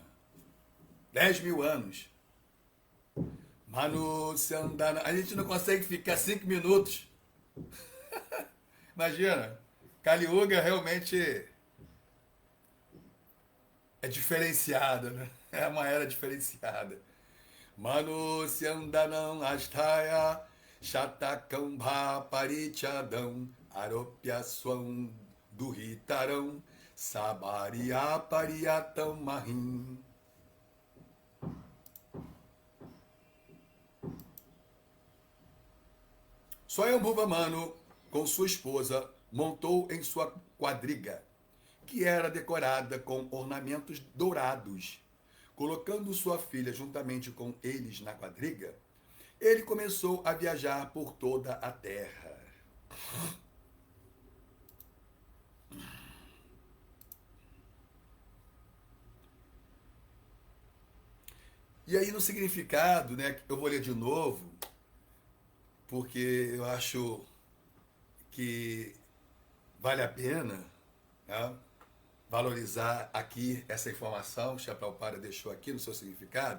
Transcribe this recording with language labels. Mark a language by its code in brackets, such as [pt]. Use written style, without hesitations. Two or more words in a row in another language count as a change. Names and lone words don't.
[pt] 10.000 anos. Manu Sandana. A gente não consegue ficar 5 minutos. Imagina. Kali Yuga realmente é diferenciada, né? É uma era diferenciada. [sa] Manu Sandanam Ashtaya Shatakambha Parichadam Aropya Swam Duhitaram Sabariya Pariyatam Mahim. [pt] Swayambhuva Manu, com sua esposa, montou em sua quadriga, que era decorada com ornamentos dourados. Colocando sua filha juntamente com eles na quadriga, ele começou a viajar por toda a terra. E aí no significado, né, eu vou ler de novo, porque eu acho que vale a pena, né, valorizar aqui essa informação que Prabhupada deixou aqui no seu significado.